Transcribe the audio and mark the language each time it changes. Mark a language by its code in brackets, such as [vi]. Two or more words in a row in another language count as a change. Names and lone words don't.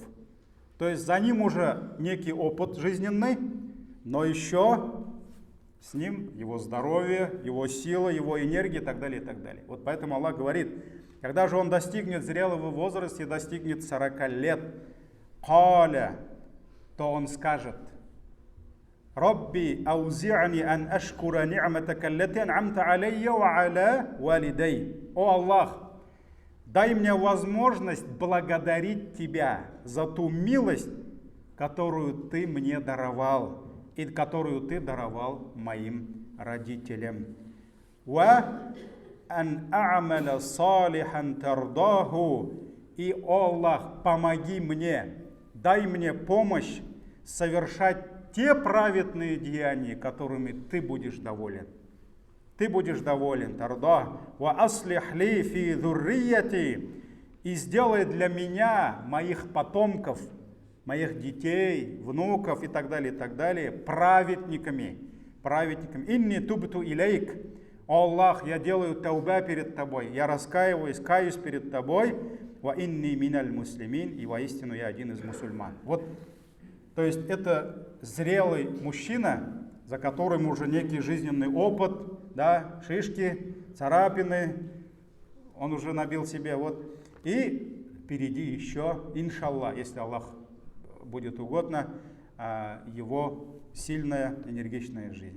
[ru] То есть за ним уже некий опыт жизненный, но еще с ним его здоровье, его сила, его энергия и так далее, и так далее. Вот поэтому Аллах говорит, когда же он достигнет зрелого возраста и достигнет 40 лет, каля, то он скажет, [ar] رب أوزعني أن أشكر نعمتك التي أنعمت علي وعلى والدي. [ru] О Аллах, дай мне возможность благодарить Тебя за ту милость, которую Ты мне даровал, и которую Ты даровал моим родителям. [ar] وأن أعمل صالحا ترضاه. [ru] И, о Аллах, помоги мне, дай мне помощь совершать те праведные деяния, которыми Ты будешь доволен. ты будешь доволен. [ar] ترضى وأصلح لي في ذريتي. [ru] И сделай для меня, моих потомков, моих детей, внуков и так далее, праведниками. [ar] إني تبت إليك. [ru] О Аллах, я делаю тауба перед тобой, я раскаиваюсь, каюсь перед тобой. [ar] وإني من المسلمين. [ru] И воистину я один из мусульман. Вот, то есть это зрелый мужчина, за которым уже некий жизненный опыт, да, шишки, царапины, он уже набил себе, вот. И впереди еще, иншаллах, если Аллах будет угодно, его сильная, энергичная жизнь.